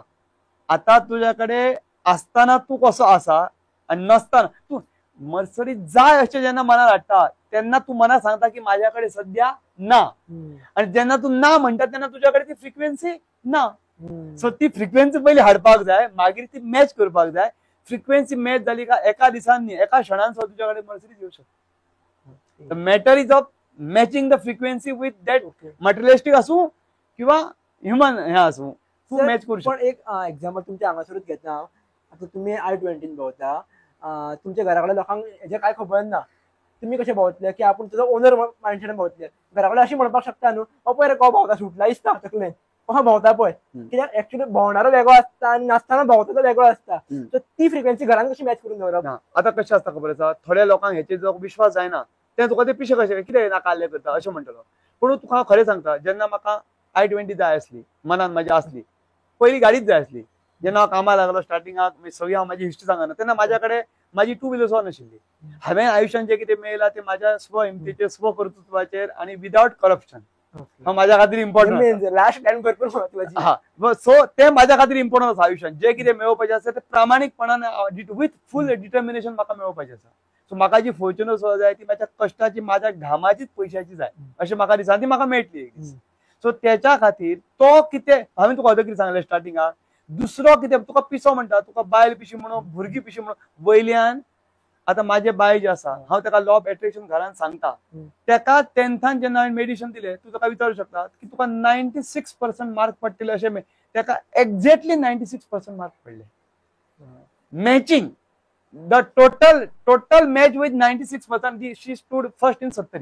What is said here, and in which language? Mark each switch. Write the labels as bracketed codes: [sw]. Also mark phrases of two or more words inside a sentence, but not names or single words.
[kok] आता तुझ्याकडे असताना तू कसो आसा आणि नसताना तू मर्सडीज जाय अशें जेन्ना मनात हाडटा तेन्ना तू मनात सांगता की माझ्याकडे सध्या ना, आणि जेन्ना तू ना म्हणटा तेन्ना तुझ्याकडे ती फ्रिक्वेन्सी ना. सो ती फ्रिक्वेन्सी पयली हाडपाक जाय, मागीर ती मॅच करपाक जाय. फ्रिक्वेन्सी मॅच जाली का एका दिसान न्ही, एका क्षणान सुद्दां तुझ्याकडे मर्सडीज येऊ शकता. [en] matter is of matching the frequency with that materialistic [kok] असू किंवा ह्युमन हे असू, तू मॅच करू शकता. पण एक एक्झाम्पल तुमच्या हांगासरूच घेता. आता तुम्ही i20 भोंवता, तुमच्या घराकडे लोकांक हेजे काय खबर ना, तुम्ही कशे भोंवतले की आपूण तुजो ओनर मानशेन भोंवतले. घराकडे अशी म्हणपाक शकता न्हू, हो पळय रे को भोंवता, सुटला दिसता तकलेन, हो भोंवता पळय. कित्याक एक्चुअली भोंवणारो वेगळो आसता आनी नासतना भोंवता वेगळो आसता. सो ती फ्रिक्वेन्सी घरान कशी मॅच करून दवरप? आता कशें आसता खबर आसा, थोड्या लोकांक हेचेर जो विश्वास जायना ते तुका ते पिशे कशे कितें नाका करता अशें म्हणटलो. पूण तुका खरें सांगता, जेन्ना म्हाका I-20 जाय असली मनान माझ्या असली पहिली गाडीच जाय असली जेन्ना हांव कामाक लागलो स्टार्टिंगाक सगळी हांव माझी हिस्ट्री सांगना तेन्ना माझ्याकडे माझी 2 व्हीलर सुद्धा नाशिल्ली हांवें आयुष्यात जे कितें मेळयलां ते माझ्या स्व हिमतीचेर स्व कर्तृत्वाचेर आणि [en] without corruption [kok] हा माझ्या खातीर इम्पॉर्टंट [en] last time [kok] भरपूर महत्वाची हा सो ते माझ्या खातीर इम्पॉर्टंट आसा आयुष्यात जे कितें मेळोवपाचें आसा ते प्रामाणीकपणान [en] with full determination [kok] म्हाका मेळोवपाचें आसा सो म्हाका जी फॉर्च्युनर सुद्धा जाय ती माझ्या कश्टाची माझ्या घामाचीच पयशाची जाय अशें म्हाका दिसता ती म्हाका मेळटली एक दीस सो त्याच्या खातीर तो कितें हांवें तुका अर्द कितें सांगलें स्टार्टिंगाक दुसरो कितें तुका पिसो म्हणटा तुका बायल पिशी म्हणून भुरगी पिशी म्हणून वयल्यान आता माझे बाय जे आसा हांव ताका [en] law of attraction [kok] घरान सांगता ताका 10थान जेन्ना हांवें मेडिशन दिलें तूं ताका विचारूं शकता की तुका 96% मार्क पडटले अशें ताका एक्झॅक्टली 96% मार्क पडले [en] matching the total match with 96% she stood first in 70